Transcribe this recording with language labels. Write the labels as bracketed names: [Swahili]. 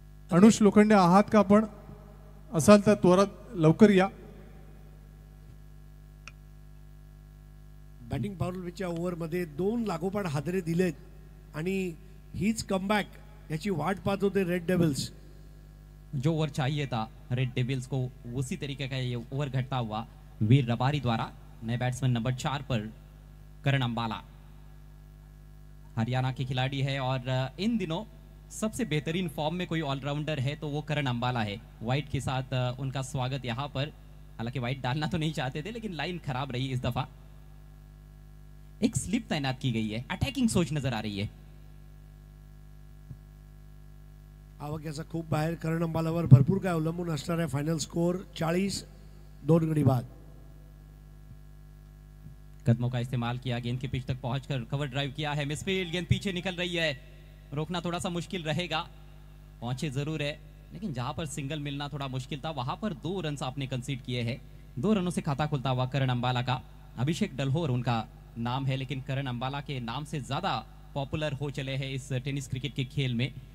[Marathi] अनुष लोखंडे आहात का आपण? असाल तर त्वरित लवकर या। बॅटिंग पावरच्या ओव्हरमध्ये 2 लागोपाठ हादरे दिलेत आणि हीच कमबॅक याची वाट पाहत होते रेड डेव्हिल्स। [Hindi] जो ओवर चाहिए था रेड डेविल्स को, उसी तरीके का ये ओवर घटता हुआ वीर रबारी द्वारा। नए बैट्समैन नंबर 4 पर करण अंबाला, हरियाणा के खिलाड़ी है और इन दिनों सबसे बेहतरीन फॉर्म में कोई ऑलराउंडर है तो वो करण अंबाला है। वाइट के साथ उनका स्वागत यहाँ पर, हालांकि वाइट डालना तो नहीं चाहते थे लेकिन लाइन खराब रही इस दफा। एक स्लिप तैनात की गई है, अटॅकिंग सोच नजर आ रही है। [Marathi] आवाक्याचा खूप बाहेर करण अंबालावर भरपूर काय अवलंबून असणार आहे। फायनल स्कोर 40, 2 गडी बाद। [Hindi] कदमों का इस्तेमाल किया, गेंद के पिच तक पहुंचकर कवर ड्राइव किया है, मिसफील्ड, गेंद पीछे निकल रही है, रोकना थोड़ा सा मुश्किल रहेगा। पहुंचे जरूर है लेकिन जहां पर सिंगल मिलना थोड़ा मुश्किल था वहां पर 2 रन आपने कंसीड किए हैं। 2 रनों से खाता खुलता हुआ करण अंबाला का। अभिषेक डलहोर उनका नाम है लेकिन करण अंबाला के नाम से ज्यादा पॉपुलर हो चले हैं इस टेनिस क्रिकेट के खेल में।